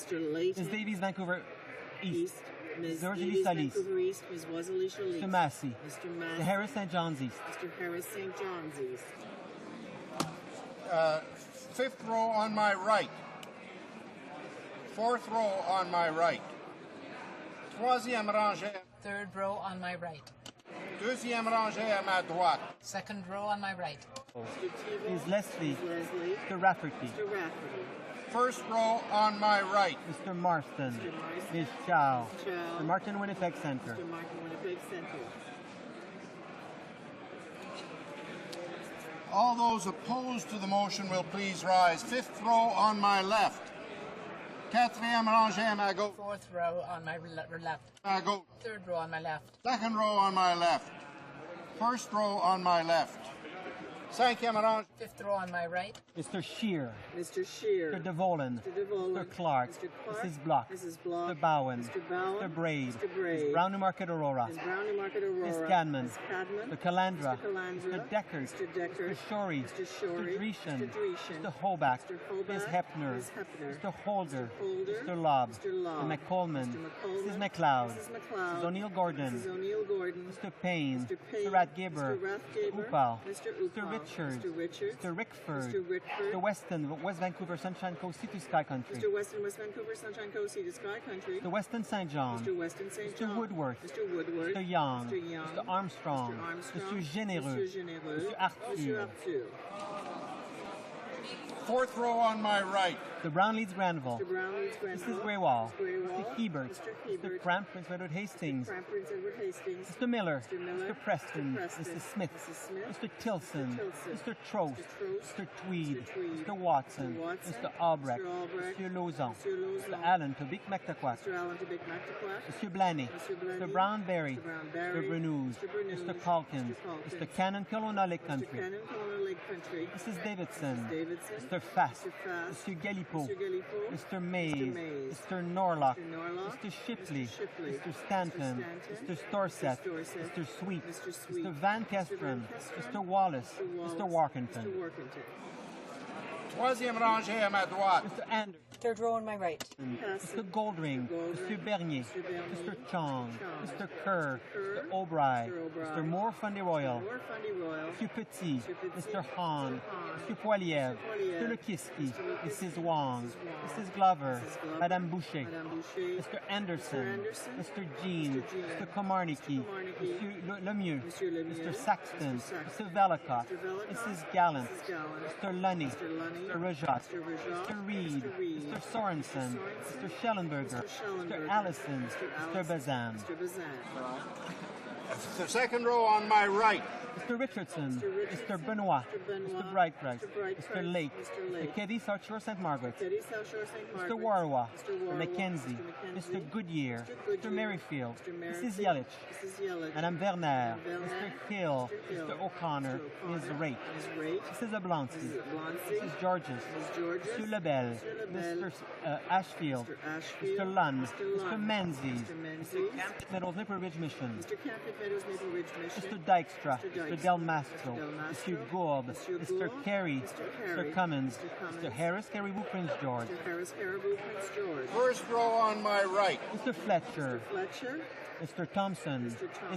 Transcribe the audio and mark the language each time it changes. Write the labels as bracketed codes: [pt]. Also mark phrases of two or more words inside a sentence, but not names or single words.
[en] Davies, Vancouver East, Ms. Georgie Salis, Mr. Massey, Mr. Harris St. John's East. Fifth row on my right. Fourth row on my right. [fr] Troisième rangée. [en] Third row on my right. [fr] Deuxième rangée à ma droite. [en] Second row on my right. Ms. Leslie, Mr. Rafferty. First row on my right. Mr. Marston, Ms. Chow, Mr. Martin Winnipeg Centre. All those opposed to the motion will please rise. Fifth row on my left. [fr] Quatrième rangée à ma gauche. [en] Fourth row on my left. [fr] À gauche. [en] Third row on my left. Second row on my left. First row on my left. [fr] Cinquième rangée. [en] Fifth row on my right. Mr. Shear. Mr. Shear. Mr. DeVolen. Mr. Clark. Mrs. Block. Mr. Bowen. Mr. Braid. Ms. Brown Newmarket Aurora. Ms. Cadman. Mr. Calandra. Mr. Deckard. Mr. Shorey. Mr. Dreeshen. Mr. Hoback. Ms. Hepner. Mr. Holder. Mr. Lobb. Mr. McColman. Mrs. McLeod. Mrs. O'Neill Gordon. Mr. Payne. Mr. Ratgibber. Mr. Upal. Mr. Richards, Mr. Richards, Mr. Rickford, Mr. Rickford, Mr. Weston, West Vancouver, Sunshine Coast, Sea to Sky Country, Mr. Weston, West Vancouver, Sunshine Coast, Sea to Sky Country, Mr. Weston St. John, Mr. Weston St. Mr. John, Woodworth, Mr. Woodward, Mr. Young, Mr. Young, Mr. Armstrong, Mr. Armstrong, Mr. Généreux, Mr. Généreux, Mr. Arthur. Mr. Arthur. Fourth row on my right. Mr. Brownlees Granville, Mr. Brownlees Granville, Mrs. Greywall, Mr. Greywall, Mr. Hebert, Mr. Hebert, Mr. Cramp, Prince Edward Hastings, Cramp, Prince Edward Hastings, Mr. Miller, Mr. Miller, Mr. Preston, Mr. Preston, Mrs. Smith, Mrs. Smith, Mr. Tilson, Mr. Trost, Trost, Mr. Tweed, Mr. Tweed, Mr. Watson, Mr. Watson, Mr. Albrecht, Mr. Albrecht, Mr. Lauzon, Mr. Lauzon, Mr. Allen, Tobic McTaquac, Mr. Allen Tobic McTaquac, Mr. Blaney, Mr. Blaney, Mr. Brownberry, Mr. Brownberry, Mr. Bernouse, Mr. Bernouse, Mr. Calkins, Mr. Mr. Cannon, Kelowna Lake Mr. Country, Cannon, Kelowna Lake Country, Mrs. Davidson, Mrs. Davidson, Mr. Fast, Mr. Fast, Mr. Gallipo, Mr. Gallipo, Mr. Mays, Mr. Mays, Mr. Norlock, Mr. Norlock, Mr. Shipley, Mr. Shipley, Mr. Stanton, Mr. Storseth, Mr. Sweet, Mr. Sweet, Mr. Van Kesteren, Mr. Wallace, Mr. Warkington, Mr. Warkington. [fr] Troisième rangée à ma droite. [en] Mr. Anderson, Third row on my right. Mr. Goldring, Mr. Bernier, Mr. Chong, Mr. Kerr, Mr. O'Brien, Mr. Moore Fundy Royal, Moore Fundy Royal, Mr. Petit, Mr. Hahn, Mr. Poiliev, Mr. Lekiski, Mrs. Wong, Mrs. Glover, Madame Boucher, Mr. Anderson, Mr. Jean, Mr. Komarnicki, Mr. Lemieux, Mr. Saxton, Mr. Velicott, Mrs. Gallant, Mr. Lunny, Mr. Rajat, Mr. Reed, Mr. Sorensen, Mr. Schellenberger, Mr. Allison, Mr. Bazan, The second row on my right. Mr. Richardson, Mr. Benoit, Mr. Brightbright, Mr. Lake, Mr. Keddy, South Shore St. Margaret, Mr. Warwa, Mr. Mackenzie, Mr. Goodyear, Mr. Merrifield, Mrs. Yelich, Madame Werner, Mr. Hill, Mr. O'Connor, Ms. Raitt, Mrs. Oblonsky, Mrs. Georges, Mr. Lebel, Mr. Ashfield, Mr. Lunn, Mr. Menzies, Mr. Camp Meadows Maple Ridge Mission, Mr. Dykstra, Mr. Del Mastro, Mr. Gould, Mr. Carey, Mr. Cummins, Mr. Harris, Caribou, Prince George, First row on my right. Mr. Fletcher, Mr. Thompson, Ms.